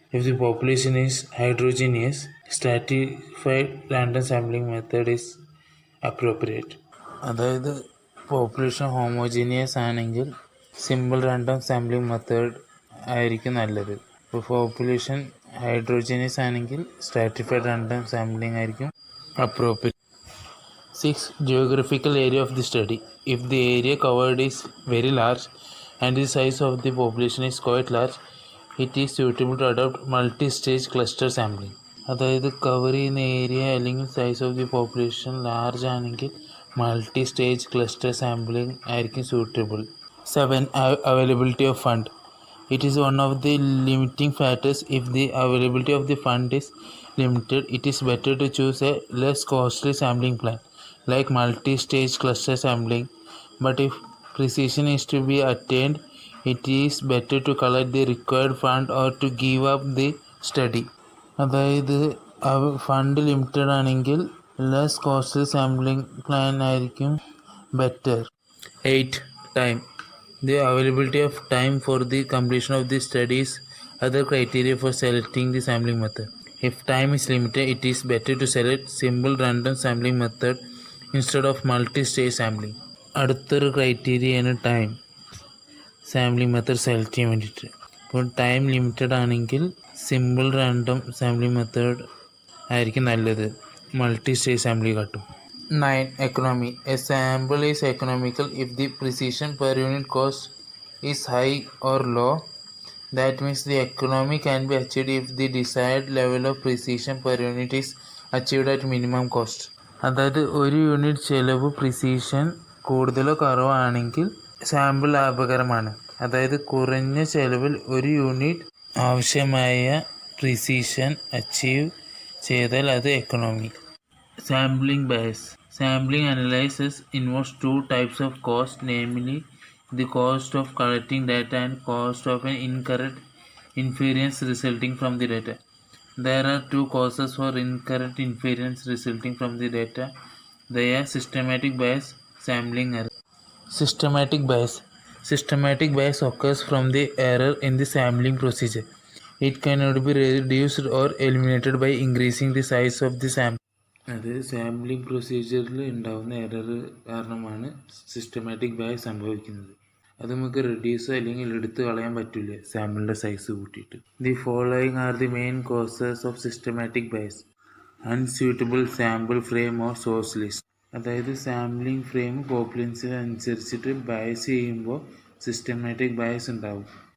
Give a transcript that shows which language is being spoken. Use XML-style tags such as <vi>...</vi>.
<en>If the population is heterogeneous, stratified random sampling method is appropriate.</en> <ml>അതായത് population homogeneous ആണെങ്കിൽ simple random sampling method ആയിരിക്കും നല്ലത്. ഇപ്പോൾ population ഹൈഡ്രോജീനിയസ് ആണെങ്കിൽ സ്ട്രാറ്റിഫൈഡ് റാൻഡം സാമ്പിളിംഗ് ആയിരിക്കും appropriate.</ml> <en>6. Geographical area of the study. If the area covered is very large and the size of the population is quite large, it is suitable to adopt multi-stage cluster sampling.</en> <ml>അതായത് cover ചെയ്യുന്ന area അല്ലെങ്കിൽ size of the population large ആണെങ്കിൽ multi stage cluster sampling ആയിരിക്കും suitable.</ml> <en>7. Availability of fund. It is one of the limiting factors. If the availability of the fund is limited, it is better to choose a less costly sampling plan, like multi-stage cluster sampling. But if precision is to be attained, it is better to collect the required fund or to give up the study.</en> <ml>അതായത് fund limited ആണെങ്കിൽ less costly sampling plan ആയിരിക്കും better.</ml> <en>8. Time. The availability of time for the completion of the study is other criteria for selecting the sampling method. If time is limited, it is better to select simple random sampling method instead of multi-stage sampling.</en> <ml>അടുത്തൊരു ക്രൈറ്റീരിയയാണ് time sampling method select ചെയ്യാൻ വേണ്ടിയിട്ട്. ഇപ്പോൾ time limited ആണെങ്കിൽ simple random sampling method ആയിരിക്കും നല്ലത് multi stage sampling കാട്ടും.</ml> <en>9. Economy. A sample is economical if the precision per unit cost is high or low. That means the economy can be achieved if the desired level of precision per unit is achieved at minimum cost.</en> <ml>അതായത് ഒരു unit ചിലവ് precision കൂടുതലോ കുറവാണെങ്കിൽ sample ലാഭകരമാണ്. അതായത് കുറഞ്ഞ ചിലവിൽ ഒരു unit ആവശ്യമായ പ്രിസിഷൻ അച്ചീവ് ചെയ്താൽ അത് economy.</ml> <en>Sampling bias. Sampling analysis involves two types of cost, namely the cost of collecting data and cost of an incorrect inference resulting from the data. There are two causes for incorrect inference resulting from the data. They are systematic bias, sampling error. Systematic bias. Systematic bias occurs from the error in the sampling procedure. It cannot be reduced or eliminated by increasing the size of the sample.</en> <ml>അത് sampling പ്രൊസീജിയറിൽ ഉണ്ടാകുന്ന error കാരണമാണ് systematic bias സംഭവിക്കുന്നത്. അത് നമുക്ക് reduce അല്ലെങ്കിൽ എടുത്തു കളയാൻ പറ്റില്ല സാമ്പിളിൻ്റെ സൈസ് കൂട്ടിയിട്ട്.</ml> <en>The following are the main causes of systematic bias. Unsuitable sample frame or source list.</en> <ml>അതായത് സാമ്പിളിംഗ് ഫ്രെയിം പോപ്പുലേഷനനുസരിച്ചിട്ട് ബയസ് ചെയ്യുമ്പോൾ സിസ്റ്റമാറ്റിക് ബയസ് ഉണ്ടാവും.</ml>